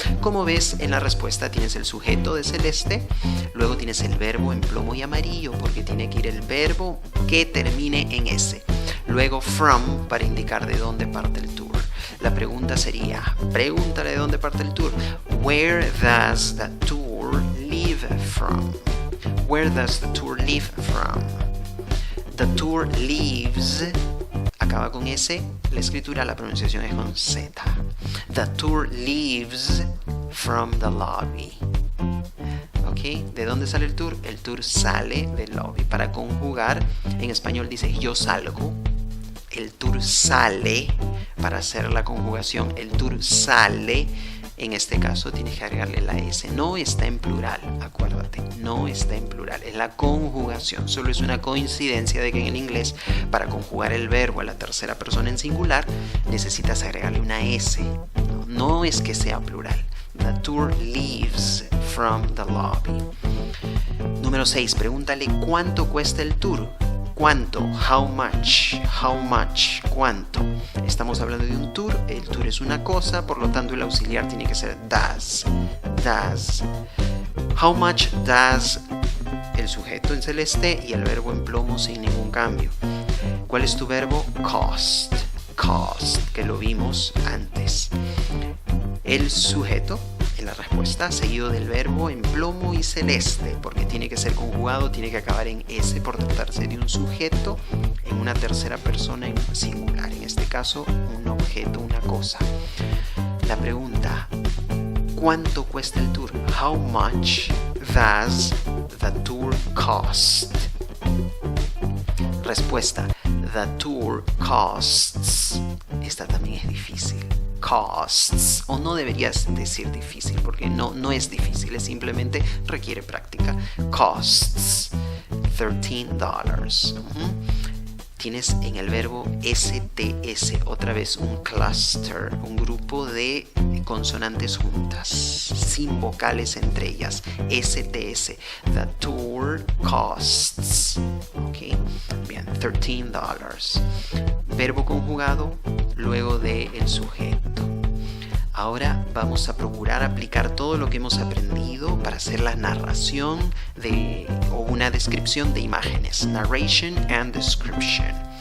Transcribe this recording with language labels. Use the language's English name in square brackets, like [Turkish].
[Spanish] Como ves en la respuesta tienes el sujeto de celeste, luego tienes el verbo en plomo y amarillo porque tiene que ir el verbo que termine en S. Luego from para indicar de dónde parte el tour. La pregunta sería, pregúntale de dónde parte el tour. [English] Where does the tour leave from? Where does the tour leave from? The tour leaves, [Spanish] acaba con S, la escritura, la pronunciación es con Z. [English] The tour leaves from the lobby. [Spanish] ¿Ok? ¿De dónde sale el tour? El tour sale del lobby. Para conjugar, en español dice yo salgo. El tour sale. Para hacer la conjugación, el tour sale. En este caso tienes que agregarle la S. No está en plural, acuérdate. No está en plural. Es la conjugación. Solo es una coincidencia de que en el inglés, para conjugar el verbo a la tercera persona en singular, necesitas agregarle una S. No es que sea plural. [English] The tour leaves from the lobby. [Spanish] Número 6. Pregúntale cuánto cuesta el tour. ¿Cuánto? [English] How much? How much? ¿Cuánto? [Spanish] Estamos hablando de un tour. El tour es una cosa, por lo tanto el auxiliar tiene que ser does. Does. [English] How much does [Spanish] el sujeto en celeste y el verbo en plomo sin ningún cambio. ¿Cuál es tu verbo? Cost. Cost, que lo vimos antes. El sujeto en la respuesta, seguido del verbo en plomo y celeste, porque tiene que ser conjugado, tiene que acabar en S por tratarse de un sujeto en una tercera persona en singular, en este caso un objeto, una cosa. La pregunta, ¿cuánto cuesta el tour? [English] How much does the tour cost? [Spanish] Respuesta, [English] the tour costs. [Spanish] Esta también es difícil. Costs, o no deberías decir difícil porque no es difícil, es simplemente requiere práctica. [English] Costs $13. [Spanish] Tienes en el verbo STS otra vez un cluster, un grupo de consonantes juntas, sin vocales entre ellas. [English] STS, the tour costs. [Spanish] Ok, bien, $13. Verbo conjugado luego de el sujeto. Ahora vamos a procurar aplicar todo lo que hemos aprendido para hacer la narración o una descripción de imágenes. [English] Narration and description.